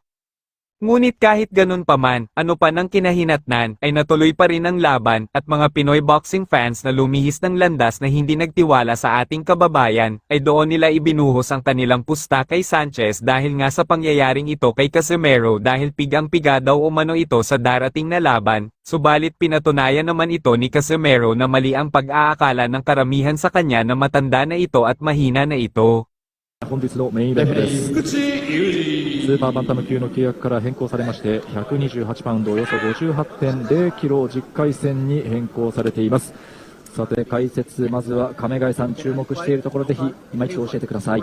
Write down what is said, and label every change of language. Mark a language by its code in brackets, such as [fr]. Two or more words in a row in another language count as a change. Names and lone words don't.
[tl] Ngunit kahit ganun pa man, ano pa ng kinahinatnan, ay natuloy pa rin ang laban, at mga Pinoy [en] boxing fans [tl] na lumihis ng landas na hindi nagtiwala sa ating kababayan, ay doon nila ibinuhos ang kanilang pusta kay Sanchez dahil nga sa pangyayaring ito kay Casimero dahil pigang-piga daw umano ito sa darating na laban, subalit pinatunayan naman ito ni Casimero na mali ang pag-aakala ng karamihan sa kanya na matanda na ito at mahina na ito. [ja] 本日のメインイベントです。スーパーバンタム級の契約から変更されまして128パウンドおよそ 58.0 キロ10回戦に変更されています。さて解説、まずは亀貝さん注目しているところ、ぜひ今一度教えてください。